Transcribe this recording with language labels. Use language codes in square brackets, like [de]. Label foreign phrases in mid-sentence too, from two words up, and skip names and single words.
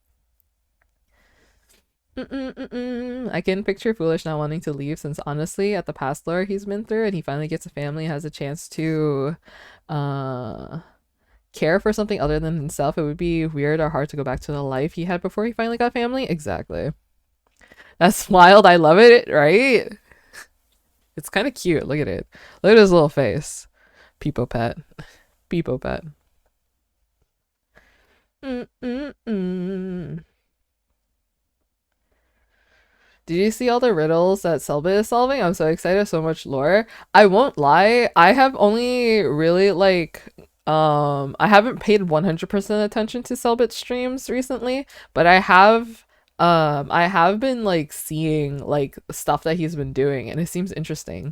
[en] I can picture Foolish not wanting to leave, since honestly, at the past lore he's been through, and he finally gets a family, has a chance to uh care for something other than himself, it would be weird or hard to go back to the life he had before he finally got family. Exactly. That's wild. I love it, right? It's kind of cute. Look at it. Look at his little face. Peepo pet. Peepo pet. Did you see all the riddles that Selbit is solving? I'm so excited. So much lore. I won't lie. I have only really like I haven't paid 100% attention to Selbit streams recently, but I have been like seeing like stuff that he's been doing, and it seems interesting.